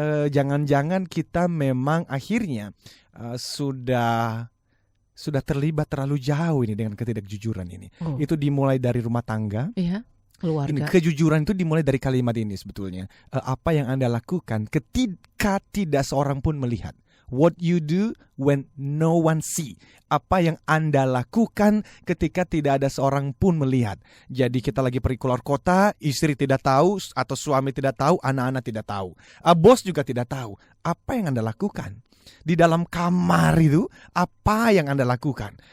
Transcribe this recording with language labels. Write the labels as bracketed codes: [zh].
[id] Jangan-jangan kita memang akhirnya sudah terlibat terlalu jauh ini dengan ketidakjujuran ini. Itu dimulai dari rumah tangga. Iya, keluarga. Ini kejujuran itu dimulai dari kalimat ini sebetulnya. Apa yang Anda lakukan ketika tidak seorang pun melihat. [en] What you do when no one see. [id] Apa yang Anda lakukan ketika tidak ada seorang pun melihat. Jadi kita lagi pergi keluar kota, istri tidak tahu, atau suami tidak tahu, anak-anak tidak tahu. Bos juga tidak tahu. Apa yang Anda lakukan? Di dalam kamar itu, apa yang Anda lakukan?